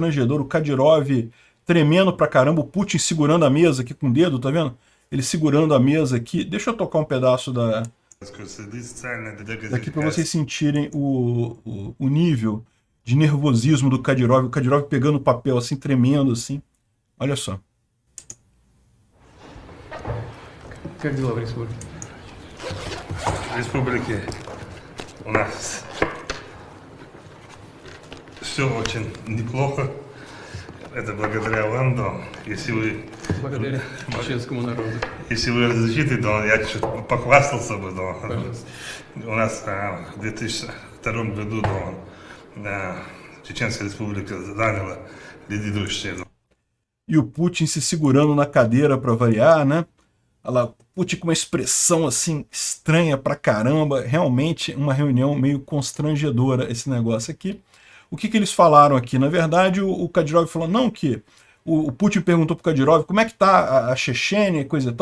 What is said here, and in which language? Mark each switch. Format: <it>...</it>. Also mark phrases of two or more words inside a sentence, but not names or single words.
<pt>O Kadyrov tremendo pra caramba, o Putin segurando a mesa aqui com o dedo, tá vendo? Ele segurando a mesa aqui. Deixa eu tocar um pedaço daqui para vocês sentirem o nível de nervosismo do Kadyrov. O Kadyrov pegando o papel assim, tremendo assim. Olha só.</pt> <ru>Как дела в республике? В республике у нас все очень неплохо. Это благодаря вам, да. Если вы... Благодаря чеченскому народу. Если вы разрешите, да, я чуть похвастался бы, да. Пожалуйста. У нас в 2002 году, да, Чеченская республика заняла предыдущее.</ru> <pt>E o Putin se segurando na cadeira para variar, né? Ela, Putin com uma expressão assim estranha pra caramba, realmente uma reunião meio constrangedora esse negócio aqui. O que eles falaram aqui? Na verdade, o Kadyrov falou, não, que o Putin perguntou pro Kadyrov como é que tá a Chechênia e coisa e tal.</pt>